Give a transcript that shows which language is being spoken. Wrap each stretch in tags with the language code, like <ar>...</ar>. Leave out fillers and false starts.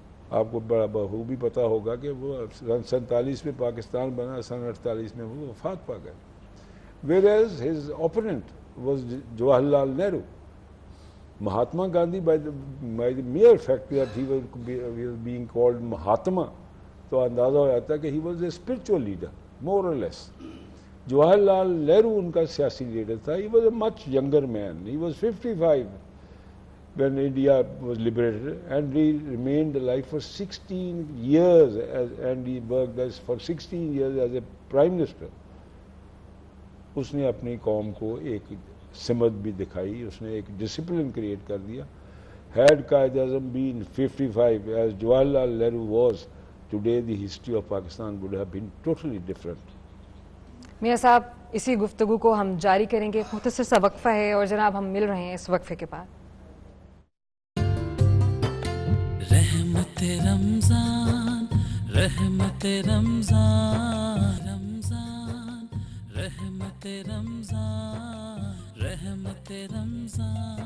<ur>آپ کو بڑا بخوبی پتہ ہوگا کہ وہ سن 47 میں پاکستان بنا, سن 48 میں وہ وفات پا گئے.</ur> <en>whereas his opponent was Jawahar Lal Nehru. Mahatma Gandhi by the mere fact that he was being called Mahatma,</en> <ur>تو اندازہ ہو جاتا ہے کہ</ur> <en>he was a spiritual leader more or less.</en> <ur>Jawahar Lal Nehru ان کا سیاسی لیڈر تھا.</ur> <en>he was a much younger man. he was 55 when India was liberated, and he remained alive for 16 years and he worked for 16 years as a prime minister.</en> <ur>اس نے اپنی قوم کو ایک سمت بھی دکھائی, اس نے ایک ڈسپلن کریٹ کر دیا.</ur> <en>had Quaid Azam been 55 as Jawaharlal Nehru was, today the history of Pakistan would have been totally different.</en> <ur>میاں صاحب, اسی گفتگو کو ہم جاری کریں گے, مختصر سا وقفہ ہے اور جناب ہم مل رہے ہیں اس وقفے کے بعد. رحمت رمضان, رحمت رمضان, رمضان, رحمت رمضان, رحمت رمضان.</ur>